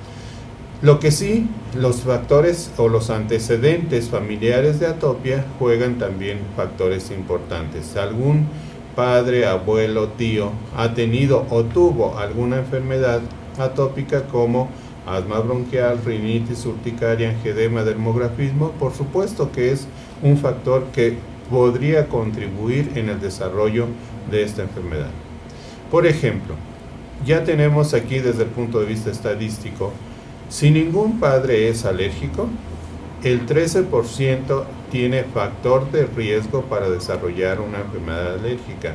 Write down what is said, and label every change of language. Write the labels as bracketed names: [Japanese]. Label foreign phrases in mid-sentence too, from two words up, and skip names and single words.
[Spanish] Lo que sí, los factores o los antecedentes familiares de atopia juegan también factores importantes. Algún padre, abuelo, tío ha tenido o tuvo alguna enfermedad atópica como asma bronquial, rinitis urticaria, angedema, dermografismo, por supuesto que es un factor que podría contribuir en el desarrollo de esta enfermedad. Por ejemplo, ya tenemos aquí desde el punto de vista estadístico, si ningún padre es alérgico, el 13% tiene factor de riesgo para desarrollar una enfermedad alérgica.